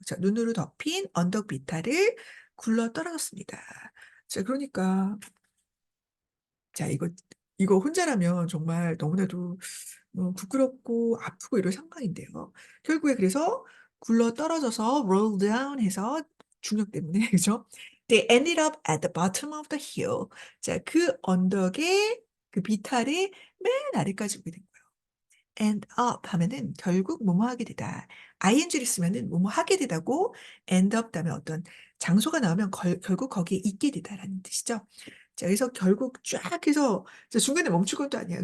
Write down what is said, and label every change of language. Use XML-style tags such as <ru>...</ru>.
<ko>자, 눈으로 덮인 언덕 비탈을 굴러 떨어졌습니다. 자, 그러니까, 자, 이거 혼자라면 정말 너무나도 부끄럽고 아프고 이럴 상황인데요. 결국에 그래서 굴러 떨어져서</ko> <en>roll down</en> <ko>해서 중력 때문에, 그죠?</ko> <en>They ended up at the bottom of the hill.</en> <ko>자, 그 언덕의 그 비탈의 맨 아래까지 오게 된 거예요. end up 하면은 결국 뭐뭐 하게 되다. ing를 쓰면은 뭐뭐 하게 되다고 end up 다음에 어떤 장소가 나오면 결국 거기에 있게 되다라는 뜻이죠. 자, 그래서 결국 쫙 해서 중간에 멈춘 것도 아니야.</ko>